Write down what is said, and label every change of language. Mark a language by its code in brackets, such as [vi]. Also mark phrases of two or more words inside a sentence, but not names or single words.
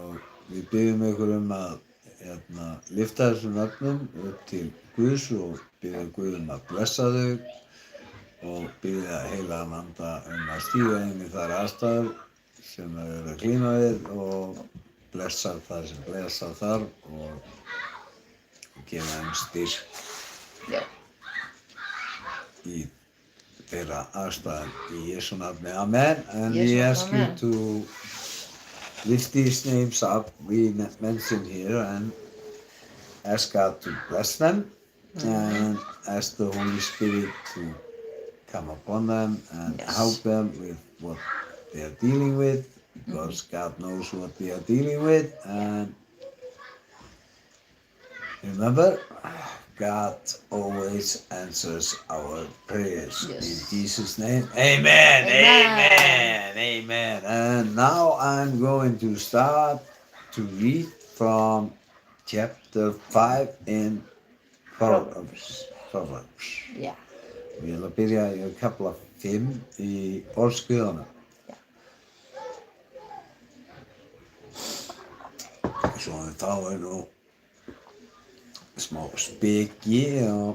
[is] Og við byggjum ykkur að lyfta þessum nöfnum upp til Guðs og biðja Guð að blessa þau og biðja heilagan anda að stíga inn í þær aðstæður sem þau eru að glíma við og blessa það sem blessa þarf og gefa þeim styrk Já. í þeirra aðstæður í Jesú nafni. [en] Amen. And Yes, we ask you amen. to lift these names up we mentioned here and ask God to bless them and ask the Holy Spirit to come upon them and Yes. help them with what they are dealing with because God knows what they are dealing with and remember God always answers our prayers. Yes. In Jesus' name, amen, amen, amen. And now I'm going to start to read from chapter 5 in Proverbs. [is] Já. Ég ætla að byrja í kafla 5 í orðskviðunum. Svo við fáum nú smá speki og